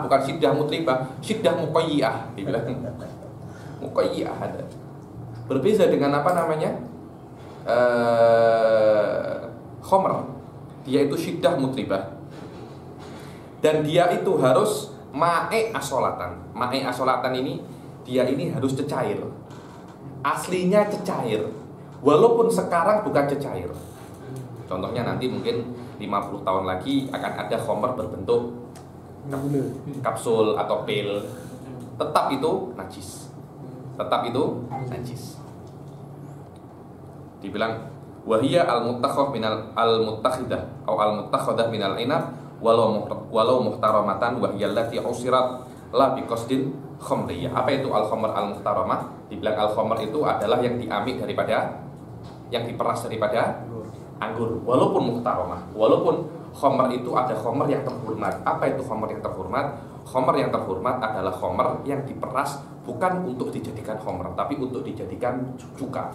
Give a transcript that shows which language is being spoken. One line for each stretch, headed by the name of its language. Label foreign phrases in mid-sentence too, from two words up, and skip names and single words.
Indonesian: Bukan
Arabic: شدة مطربة, شدة مقوية
Indonesian: dibilang. Muqayyiyah ada. Berbeda dengan apa namanya? Khamr. Dia itu syiddah mutribah. Dan dia itu harus
Arabic: مائع أصالة. مائع أصالة
Indonesian: ini dia ini harus cecair. Aslinya cecair. Walaupun sekarang bukan cecair. Contohnya nanti mungkin 50 tahun lagi akan ada khamr berbentuk kapsul atau pil. Tetap itu najis.
Arabic: Dibilang وهي المتخذة أو المتخذة من العنب ولو محترمة وهي التي عصرت لا بقصد الخمرية.
Indonesian: Apa itu
Arabic: الخمر المحترمة?
Indonesian: Dibilang al-khamr itu adalah yang diambil daripada, yang diperas daripada anggur. Walaupun muhtaramah, walaupun khamr itu ada khamr yang terhormat. Apa itu khamr yang terhormat? Khamr yang terhormat adalah khamr yang diperas bukan untuk dijadikan khamr, tapi untuk dijadikan cuka.